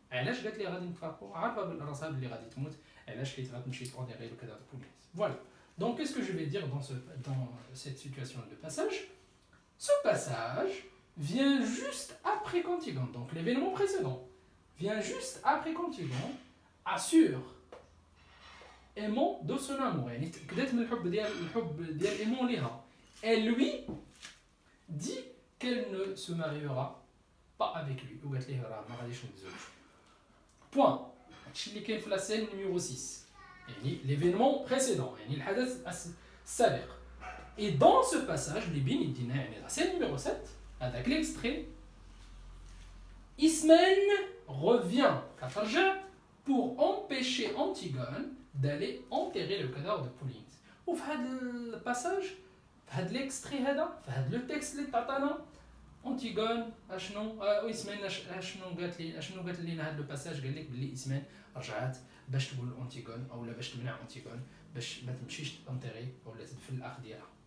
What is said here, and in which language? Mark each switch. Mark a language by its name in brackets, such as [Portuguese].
[Arabic] علاش قالت ليه غادي نتفارقوا؟ عارفه بالراسها باللي غادي تموت علاش حيت غتمشي تونيغي لو كذا بوليس. [French] فوالا. Donc, qu'est-ce que je vais dire dans cette situation de passage? Ce passage vient juste après qu'Antigone, donc l'événement précédent, vient juste après qu'Antigone assure Aimon de son amour. [Arabic] يعني تأكدت من الحب ديال Aimon ليها. [French] Elle lui dit qu'elle ne se mariera pas avec lui. [Arabic] وقالت ليه راه ما غاديش نتزوج. Point. هادشي اللي كاين في لا سين نيميرو 6. يعني [French] l'événement précédent [Arabic] يعني الحدث السابق. [French] Et dans ce passage [Arabic] اللي بين يدينا يعني [French] la scène numéro 7 هذاك l'extrait Ismène revient كترجع pour empêcher Antigone d'aller enterrer le cadavre de Polynice. [Arabic] وفي هذا الباساج في هذا l'extrait هذا في هذا لو تكست اللي تعطانا Antigone اشنو Ismène اشنو قالت لنا هذا لو باساج قال لك بلي Ismène رجعت باش تقول انتيغون او لا باش تمنع انتيغون باش ما تمشيش تنطيري ولا تدفن الاخ ديالها.